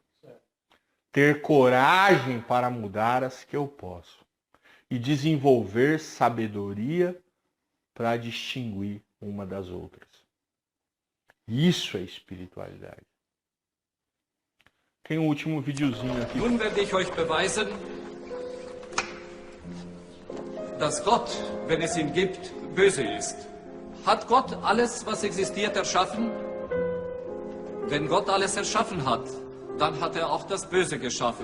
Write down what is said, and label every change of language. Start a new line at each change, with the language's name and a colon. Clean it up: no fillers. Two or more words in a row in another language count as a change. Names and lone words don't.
Portuguese: Ter coragem para mudar as que eu posso. E desenvolver sabedoria para distinguir uma das outras. Isso é espiritualidade. Tem um último videozinho aqui.
German: Nun werde ich euch beweisen, dass Gott, wenn es ihn gibt, böse ist. Hat Gott alles, was existiert, erschaffen? Wenn Gott alles erschaffen hat, dann hat er auch das Böse geschaffen.